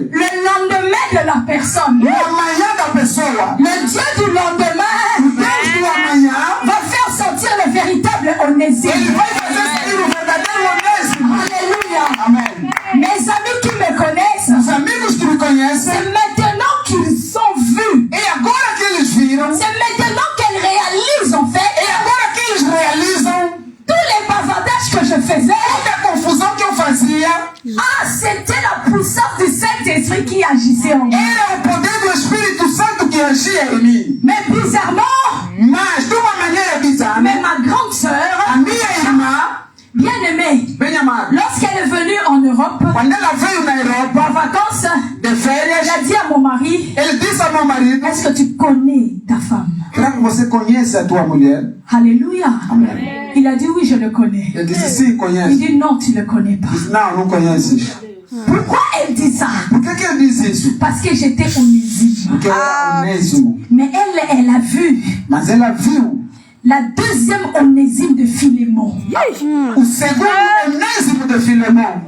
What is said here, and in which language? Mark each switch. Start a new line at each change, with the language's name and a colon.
French: Le lendemain de la personne,
Portuguese: O amanhã da pessoa,
French: le Dieu du lendemain
Portuguese: Deus do amanhã,
French: va faire sortir le véritable Onésime.
Portuguese: ele vai fazer sair o verdadeiro Onésimo.
French: Alléluia.
Portuguese: Amém.
French: Mes amis qui me connaissent,
Portuguese: Os amigos que me conhecem,
French: c'est maintenant qu'ils sont vus.
Portuguese: e agora que eles viram,
French: C'est maintenant qu'elles réalisent en fait
Portuguese: e agora que eles realizam
French: tous les bavardages que je faisais.
Portuguese: toda a confusão que eu fazia,
French: Ah, c'était la puissance du Saint-Esprit qui agissait en moi.
Portuguese: era o poder do Espírito Santo que agia em mim.
French: Mais bizarrement,
Portuguese: Mas, de uma maneira bizarra,
French: mais ma grande
Portuguese: a
French: sœur,
Portuguese: minha irmã,
French: bien-aimée,
Portuguese: bem amada,
French: lorsqu'elle est venue en Europe,
Portuguese: quando ela veio na
French: en
Portuguese: Europa
French: vacances,
Portuguese: de férias,
French: elle a dit à mon mari,
Portuguese: ele ele disse ao meu marido,
French: est-ce que tu connais ta femme?
Portuguese: será que você conhece a tua mulher?
French: Alléluia.
Portuguese: Amém.
French: Il a dit oui, je le connais.
Portuguese: Ele disse, sim,
French: Il
Portuguese: conhece.
French: dit non, tu ne le connais pas.
Portuguese: Ele disse, não conheces.
French: Pourquoi elle dit ça?
Portuguese: Por que ele diz isso?
French: Parce que j'étais onésime.
Portuguese: Porque era Onésimo.
French: Mais elle a vu
Portuguese: Mas ela viu
French: la deuxième onésime de Philémon.
Portuguese: o segundo Onésimo de Filemão.